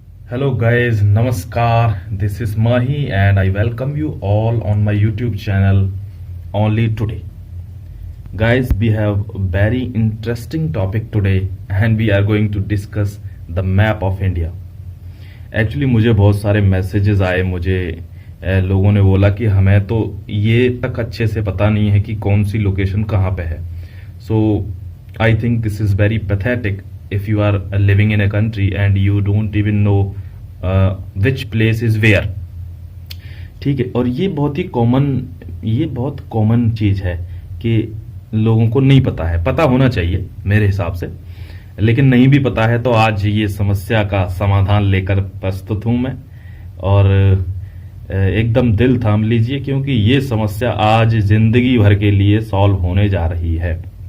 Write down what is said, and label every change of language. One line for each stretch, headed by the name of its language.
English: Hello guys, Namaskar. This is Mahi and I welcome you all on my YouTube channel only today. Guys, we have a very interesting topic today and we are going to discuss the map of India.
Hindi: Actually मुझे बहुत सारे messages आए मुझे लोगों ने बोला कि हमें तो ये तक अच्छे से पता नहीं है कि कौन सी लोकेशन कहाँ पे है.
English: So I think this is very pathetic if you are living in a country and you don't even know which place is where.
Hindi: ठीक है. और ये बहुत कॉमन चीज है कि लोगों को नहीं पता है. पता होना चाहिए मेरे हिसाब से, लेकिन नहीं भी पता है. तो आज ये समस्या का समाधान लेकर प्रस्तुत हूं मैं, और एकदम दिल थाम लीजिए क्योंकि ये समस्या आज जिंदगी भर के लिए सॉल्व होने जा रही है.